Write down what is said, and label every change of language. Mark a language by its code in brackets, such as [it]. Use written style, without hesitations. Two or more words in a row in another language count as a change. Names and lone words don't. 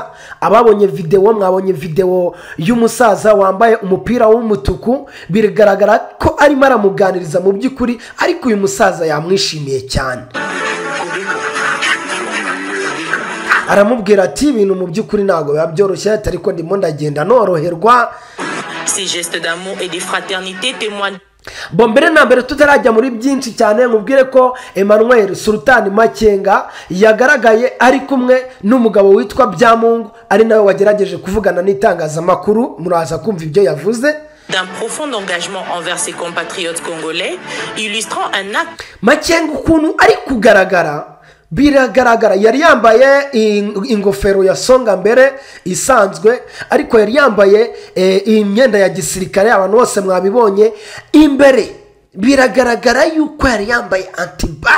[rw] Ababonye video, mwabonye video y'umusaza wambaye umupira w'umutuku, biragaragara ko arimo aramuganiriza mu by'ukuri, ariko uyu musaza yamwishimiye cyane. Aramubwira ati ibintu mu by'ukuri ntago biba byoroshye, ariko ndimo ndagenda noroherwa. [fr] Ces gestes d'amour et de fraternité témoignent. [rw] Mbere na mbere tutarajya muri byinshi cyane, nkubwire ko Emmanuel Sultan Makenga yagaragaye ari kumwe n'umugabo witwa Byamungu, ari nawe wagerageje kuvugana n'itangazamakuru. Muraza kumva ibyo yavuze. [fr] D'un profond engagement envers ses compatriotes congolais, illustrant un acte. [rw] Makenga ukuntu ari kugaragara, biragaragara. Yari yambaye ingofero ya songa mbere isanzwe, ariko yari yambaye imyenda ya gisirikare. Abantu bose mwabibonye imbere biragaragara yuko yari yambaye antibari.